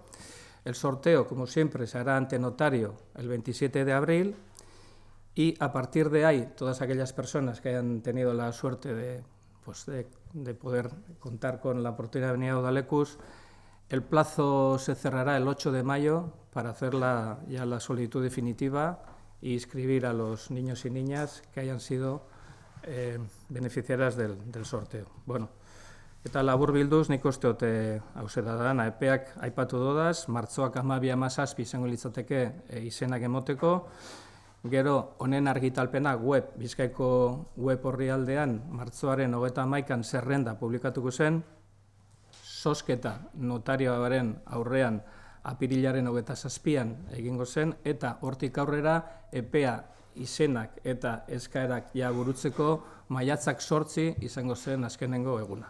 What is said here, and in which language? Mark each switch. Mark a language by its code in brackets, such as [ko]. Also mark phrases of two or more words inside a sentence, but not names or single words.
[es] El sorteo, como siempre, se hará ante notario el 27 de abril y a partir de ahí todas aquellas personas que hayan tenido la suerte de poder contar con la oportunidad de venir a Udalecus, el plazo se cerrará el 8 de mayo para hacer ya la solicitud definitiva e inscribir a los niños y niñas que hayan sido beneficiarias del sorteo. [eu] Bueno, eta laburbilduz nik uste dut hauze da dana, epeak aipatu dodaz, martxoak 12-17 izango litzateke izenak emoteko, gero honen argitalpena Bizkaiko web orrialdean martxoaren 31an zerrenda publikatuko zen, zozketa notarioaren aurrean apirilaren 27an egingo zen, eta hortik aurrera epea izenak eta eskaerak ja burutzeko maiatzak 8 izango zen azkenengo eguna.